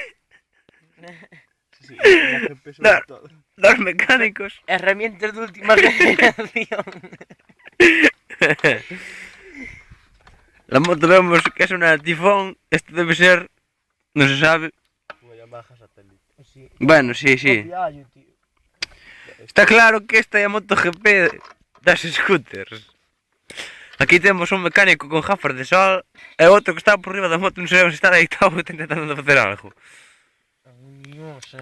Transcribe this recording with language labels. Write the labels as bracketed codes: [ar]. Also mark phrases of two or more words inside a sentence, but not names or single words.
[es] Sí, la GP sobre No. todo. Los mecánicos. Herramientas de última generación. La moto vemos que es una Tifón. Esto debe ser... No se sabe. Una Yamaha satélite. Sí. Bueno, sí, sí. Copiallo, tío. [gl] Está claro que esta é a MotoGP das scooters. Aquí temos un mecánico con gafas de sol e outro que está por riba da moto, non sabemos se está deitado ou está intentando facer algo. Non sei.